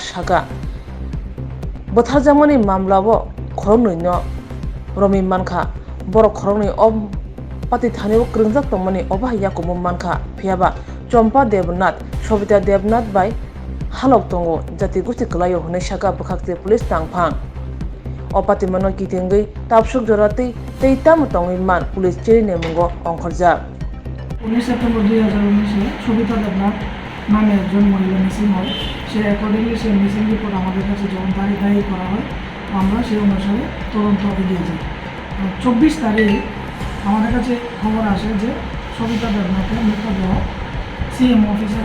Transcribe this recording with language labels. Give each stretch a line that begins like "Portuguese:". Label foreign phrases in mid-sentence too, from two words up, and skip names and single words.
Kok Borok: Saga Bwtharjakmani Mamlawo Khoroknwi no Romi Mankha Borok Khoroknwi Ob Pati Thaneo Krungjak Tongmani Oba Yakumo Mankha Phiaba Chompa Devnath Shobita Devnath by Halok Tongo Jati Gusti Klayo Hone Saga Bakhakse Police Tangphang Opatimano Kitingui Tapsuk Jorati Teitam Tongi Man Police Chiri Mungo Onkhorjak
Bangla: 19 সেপ্টেম্বর 2019 শোভিতা দেবনাথ নামে একজন মহিলা মিসিং হয় সে অ্যাকর্ডিংলি সে
English: missing report
Bangla: আমাদের কাছে যখন তারিখ করা হয় আমরা সেই অনুসারে তদন্ত এগিয়ে যাই 24 তারিখ আমাদের কাছে খবর আসে যে শোভিতা দেবনাথের মৃতদেহ সিএম অফিসের